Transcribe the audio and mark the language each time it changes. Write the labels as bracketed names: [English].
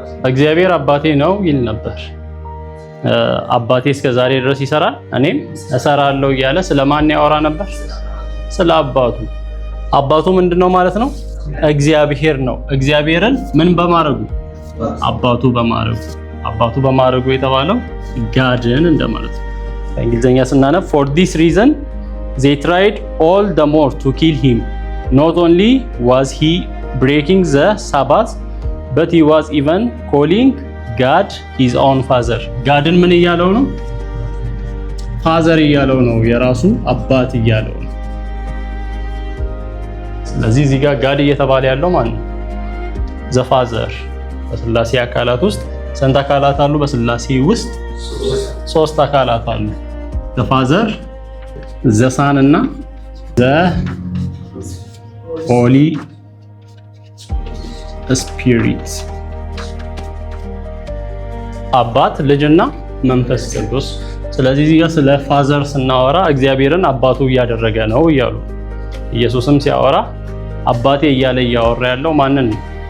[Amharic] እግዚአብሔር አባቴ ነው ይል ነበር። አባቴ እስከ ዛሬ ድረስ ይሰራል እኔም እሰራለሁ እያለ ስለማን ያወራ ነበር? ስለ አባቱ። አባቱ ምንድነው ማለት ነው? እግዚአብሔር ነው። እግዚአብሔርን ምን በማድረጉ? አባቱ በማድረጉ። አባቱ በማድረጉ የተባለው ጋድን እንደማለት ነው። በእንግሊዘኛ ስናነብ [English] for this reason they tried all the more to kill him. Not only was he breaking the Sabbath, but he was even calling God his own father. [Amharic] ጋድን ምን እያለው ነው? ፋዘር እያለው ነው። የራሱ አባት እያለው ነው። ስለዚህ እዚህ ጋር ጋድ እየተባለ ያለው ማን ነው? ዘ ፋዘር። በስላሴ አካላት ውስጥ ስንት አካላት አሉ? በስላሴ ውስጥ 3 አካላት አሉ። ዘ ፋዘር፣ ዘ ሳን እና ዘ ሆሊ ስፒሪት። አባት፣ ልጅና መንፈስ ቅዱስ። ስለዚህ እዚህ ጋር ስለ ፋዘር ስናወራ እግዚአብሔርን አባቱ እያደረገ ነው እያሉ፣ ኢየሱስም ሲያወራ አባቴ እያለ እያወራ ያለው ማንን ነው?